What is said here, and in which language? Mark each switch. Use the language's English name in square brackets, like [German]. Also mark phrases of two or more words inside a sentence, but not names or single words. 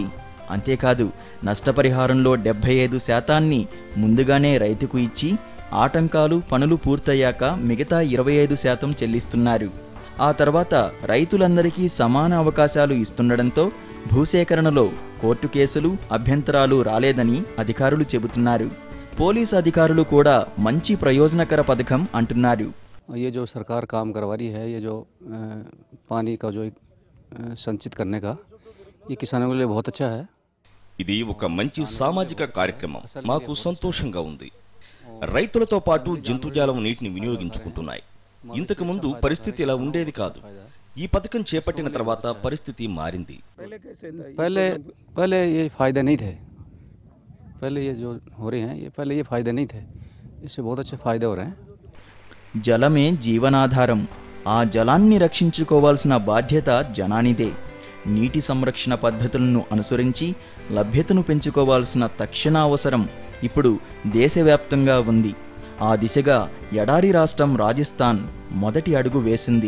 [Telugu] అంతేకాదు నష్టపరిహారంలో 75% ముందుగానే రైతుకు ఇచ్చి ఆటంకాలు, పనులు పూర్తయ్యాక మిగతా 25% చెల్లిస్తున్నారు. ఆ తర్వాత రైతులందరికీ సమాన అవకాశాలు ఇస్తుండటంతో భూసేకరణలో కోర్టు కేసులు, అభ్యంతరాలు రాలేదని అధికారులు చెబుతున్నారు. పోలీసు అధికారులు కూడా మంచి ప్రయోజనకర పథకం అంటున్నారు. [Hindi] ये जो सरकार काम करवा रही है, ये जो पानी का जो संचित करने का, ये किसानों के लिए बहुत अच्छा है। [Telugu] ఇది ఒక మంచి సామాజిక కార్యక్రమం. మాకు సంతోషంగా ఉంది. రైతులతో పాటు జంతుజాలం నీటిని వినియోగించుకుంటున్నాయి. ఇంతకు ముందు పరిస్థితి ఇలా ఉండేది కాదు. ఈ పథకం చేపట్టిన తర్వాత పరిస్థితి మారింది. [Hindi] पहले ये फायदे नहीं थे, पहले ये जो हो रहे हैं ये पहले ये फायदे नहीं थे, इससे बहुत अच्छे फायदे हो रहे हैं। [Telugu] జలమే జీవనాధారం. ఆ జలాన్ని రక్షించుకోవాల్సిన బాధ్యత జనానిదే. నీటి సంరక్షణ పద్ధతులను అనుసరించి లభ్యతను పెంచుకోవాల్సిన తక్షణ అవసరం ఇప్పుడు దేశవ్యాప్తంగా ఉంది. ఆ దిశగా ఎడారి రాష్ట్రం రాజస్థాన్ మొదటి అడుగు వేసింది.